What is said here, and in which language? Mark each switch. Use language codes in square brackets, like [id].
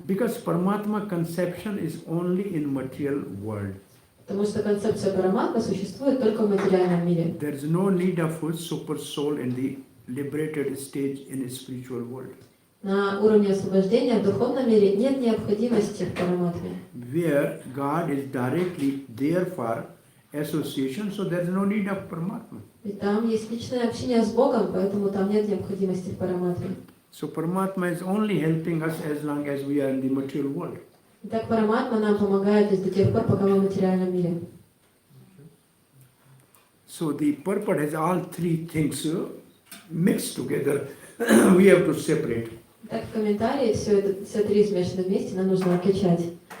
[en] Because Paramatma conception is only in material world. [ru] Потому что концепция Параматмы существует только в материальном мире. [en] There is no need of a super soul in the liberated stage in a spiritual world. [ru] На уровне освобождения в духовном мире нет необходимости в Параматме. [en] Where God is directly there for association, so there is no need of Paramatma. [ru] Ведь там есть личное общение с Богом, поэтому там нет необходимости в Параматме. [en] So Paramatma is only helping us as long as we are in the material world. [ru] Итак, Параматма нам помогает лишь до тех пор, пока мы в материальном мире. [en] So the purport has all 3 things mixed together. We have to separate. [ru] Так, в комментарии все 3 смешаны вместе, нам нужно отличать.